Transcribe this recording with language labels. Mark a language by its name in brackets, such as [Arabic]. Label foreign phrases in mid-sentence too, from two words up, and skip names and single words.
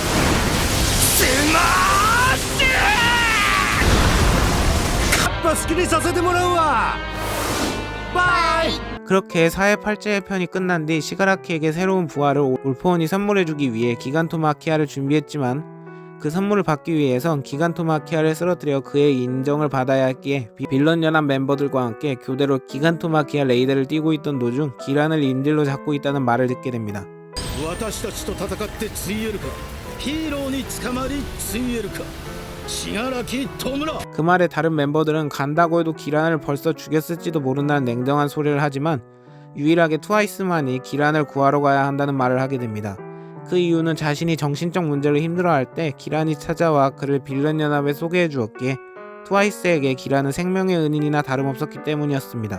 [Korean] 그렇게 사회 팔제의 편이 끝난 뒤 시가라키에게 새로운 부하를 올포원이 선물해주기 위해 기간토마키아를 준비했지만 그 선물을 받기 위해선 기간토마키아를 쓰러뜨려 그의 인정을 받아야 했기에 빌런 연합 멤버들과 함께 교대로 기간토마키아 레이드를 뛰고 있던 도중 기란을 인질로 잡고 있다는 말을 듣게 됩니다. [Japanese] 私たちと戦ってついえるか。ヒーローに捕まりついえるか。信楽戸村。 [Korean] 그 말에 다른 멤버들은 간다고 해도 기란을 벌써 죽였을지도 모른다는 냉정한 소리를 하지만 유일하게 트와이스만이 기란을 구하러 가야 한다는 말을 하게 됩니다. 그 이유는 자신이 정신적 문제로 힘들어할 때 기란이 찾아와 그를 빌런 연합에 소개해 주었기에 트와이스에게 기란은 생명의 은인이나 다름없었기 때문이었습니다.